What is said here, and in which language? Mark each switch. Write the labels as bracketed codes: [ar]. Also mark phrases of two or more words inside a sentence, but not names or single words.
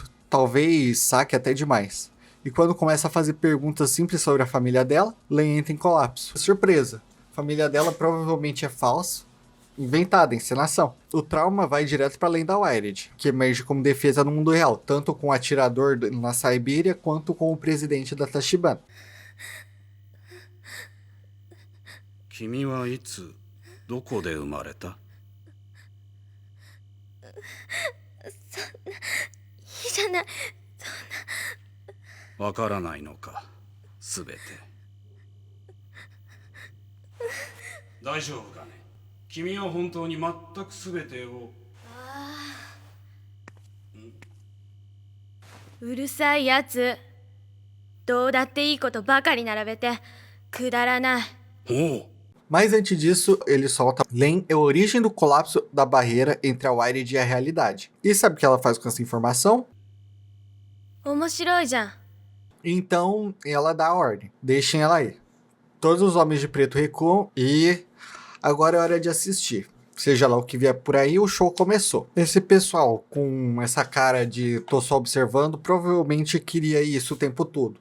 [pt] Talvez saque até demais. E quando começa a fazer perguntas simples sobre a família dela, Len entra em colapso. Surpresa, a família dela provavelmente é falsa, inventada, encenação. O trauma vai direto para além da Wired, que emerge como defesa no mundo real, tanto com o atirador na Sibéria quanto com o presidente da Tachibana. [ja] 君はいつどこで生まれた？いいじゃない。わからないのか、すべて。大丈夫かね。君は本当に全くすべてを。うるさいやつ。どうだっていいことばかり並べてくだらない。おう。 [pt] Mas antes disso, ele solta Len é a origem do colapso da barreira entre a Wired e a realidade. E sabe o que ela faz com essa informação? [ja] 面白いじゃん。 [pt] Então, ela dá a ordem. Deixem ela aí. Todos os homens de preto recuam e agora é hora de assistir. Seja lá o que vier por aí, o show começou. Esse pessoal com essa cara de tô só observando, provavelmente queria isso o tempo todo.